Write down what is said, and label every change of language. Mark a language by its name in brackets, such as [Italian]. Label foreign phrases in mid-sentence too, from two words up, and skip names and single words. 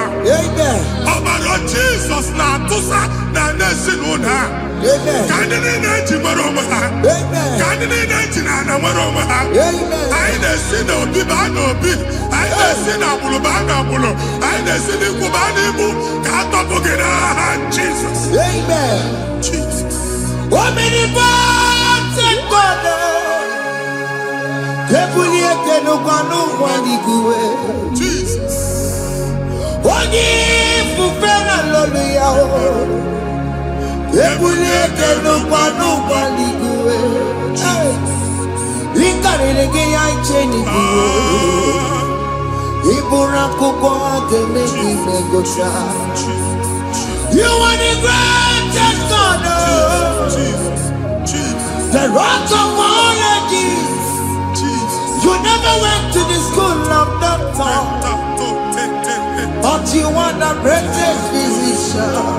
[Igbo] Ọbara Jizọs na-atụsa na n'ezinụlọ. Ka ndị niile eji nwere onwe ha. Ka ndị niile eji na ana nwere onwe ha. Anyị na-esi n'obi baa n'obi. Anyị na-esi n'agbụrụ baa n'agbụrụ. Anyị na-esi n'ikwu baa n'ikwu. Ka a tọpụ gị n'aha Jizọs. [English] Jesus. Omnipotent God. Kebulie kenukanu waniguwe. Jesus. [Igbo] Onye fufena lolu ya o. Kebulie kenukanu waniguwe. Inkarele ge ya icheni guwe. Ibura kuko agene imegosha. [English] You are the greatest God. Jesus. The rock of all ages. You never went to the school of doctor, but you are the greatest physician.